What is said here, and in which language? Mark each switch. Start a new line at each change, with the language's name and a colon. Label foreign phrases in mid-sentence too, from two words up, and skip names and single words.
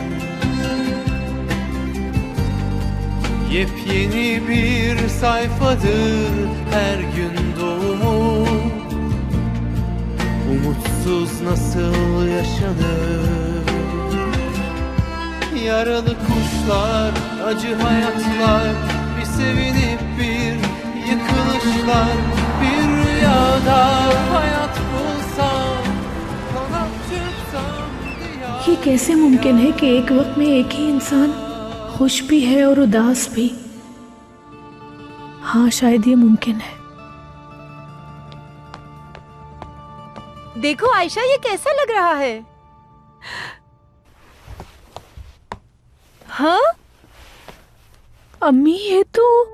Turkish: Yepyeni bir sayfadır her gün doğumu, umutsuz nasıl yaşanır? Yaralı kuşlar, acı hayatlar, bir sevinip bir yıkılışlar. Bir rüyada hayat bulsam, kanat çırpsam diyar.
Hindi: ये कैसे मुमकिन है कि एक वक्त में एक ही इंसान खुश भी है और उदास भी? हाँ, शायद ये मुमकिन है। देखो आयशा, ये कैसा लग रहा है? हाँ अम्मी, ये तो